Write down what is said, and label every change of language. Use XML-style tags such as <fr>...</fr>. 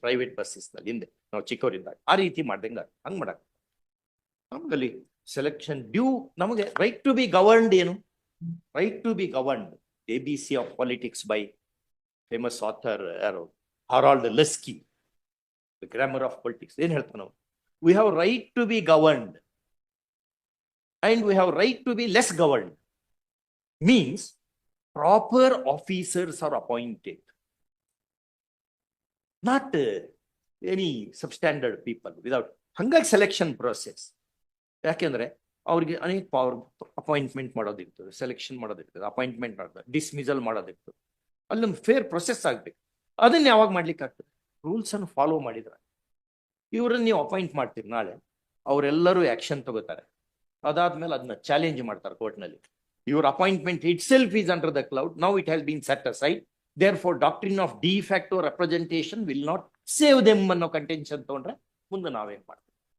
<kn>Private buses ನಲ್ಲಿ ಹಿಂದೆ ನಾವು ಚಿಕ್ಕವರಿದ್ದಾಗ ಆ ರೀತಿ ಮಾಡ್ದಂಗ ಹಂಗ್ ಮಾಡಕ್ ನಮ್ಗಲ್ಲಿ ಸೆಲೆಕ್ಷನ್ ಡ್ಯೂ. ನಮಗೆ</kn> <en>right to be governed</en> <kn>ಏನು? Right to B governed, ABC of politics by famous author ಯಾರು, Harald ಲೆಸ್ಕಿ, the grammar of politics. ಏನ್ ಹೇಳ್ತಾನ ನಾವು?</kn> <en>We have right to be governed and we have right to be less governed. Means proper officers are appointed, not any substandard people without</en> <kn>ಹಂಗಾಗಿ selection process. ಯಾಕೆಂದ್ರೆ ಅವ್ರಿಗೆ ಅನೇಕ power, appointment ಮಾಡೋದಿರ್ತದೆ, selection ಮಾಡೋದಿರ್ತದೆ, appointment ಮಾಡೋದು, dismissal ಮಾಡೋದಿರ್ತದೆ. ಅಲ್ಲೊಂದು fair process ಆಗ್ಬೇಕು. ಅದನ್ನ ಯಾವಾಗ ಮಾಡ್ಲಿಕ್ಕೆ ಆಗ್ತದೆ? ರೂಲ್ಸ್ ಅನ್ನು ಫಾಲೋ ಮಾಡಿದ್ರೆ. ಇವ್ರನ್ನ ನೀವು ಅಪಾಯಿಂಟ್ ಮಾಡ್ತೀರಿ, ನಾಳೆ ಅವರೆಲ್ಲರೂ ಆಕ್ಷನ್ ತಗೋತಾರೆ. ಅದಾದ್ಮೇಲೆ ಅದನ್ನ ಚಾಲೆಂಜ್ ಮಾಡ್ತಾರೆ ಕೋರ್ಟ್ನಲ್ಲಿ.</kn> <en>your appointment itself is under the cloud, now it has been set aside, Therefore, doctrine of de facto representation will not save them</en> <kn>ಅನ್ನೋ ಕಂಟೆನ್ಷನ್ ತಗೊಂಡ್ರೆ ಮುಂದೆ ನಾವೇನ್ ಮಾಡ್ತೀವಿ?</kn>